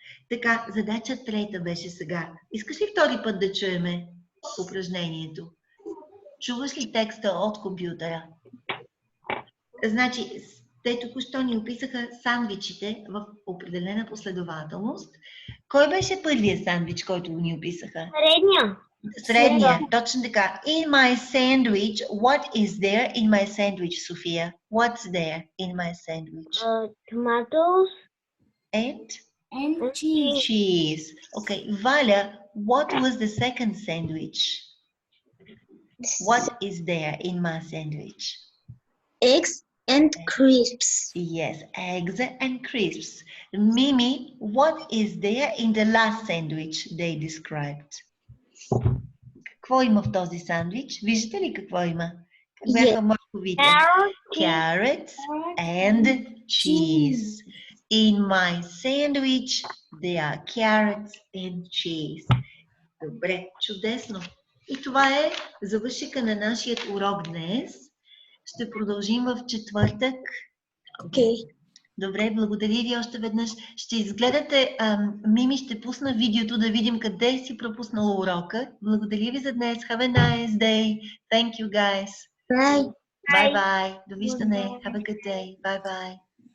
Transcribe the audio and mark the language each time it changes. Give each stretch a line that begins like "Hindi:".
Bulgarian: Така, задача 3 беше сега. Искаш ли втори път да чуеме упражнението? Чуваш ли текста от компютъра? Значи, те току-що ни описаха сандвичите в определена последователност. Кой беше първият сандвич, който ни описаха? Средния, точно така.
English: In my sandwich, what is there in my sandwich, София? What's there in my sandwich? Tomatoes And And cheese. cheese. Okay, Valia, what was the second sandwich? What is there in my sandwich? Eggs and crisps. Yes, eggs and crisps. Mimi, what is there in the last sandwich they described?
Bulgarian: Какво има в този сандвич? Виждате ли какво има? Как бяха морковите?
English: Carrots and cheese. In my sandwich, there are carrots and cheese.
Bulgarian: Добре, чудесно. И това е завършика на нашия урок днес. Ще продължим в четвъртък.
English: Okay.
Bulgarian: Добре, благодаря ви още веднъж. Ще изгледате, Мими ще пусна видеото да видим къде си пропуснала урока. Благодаря ви за днес.
English: Have a nice day. Thank you, guys. Bye. Bye-bye.
Bulgarian: Довиждане.
English: Have a good day. Bye-bye.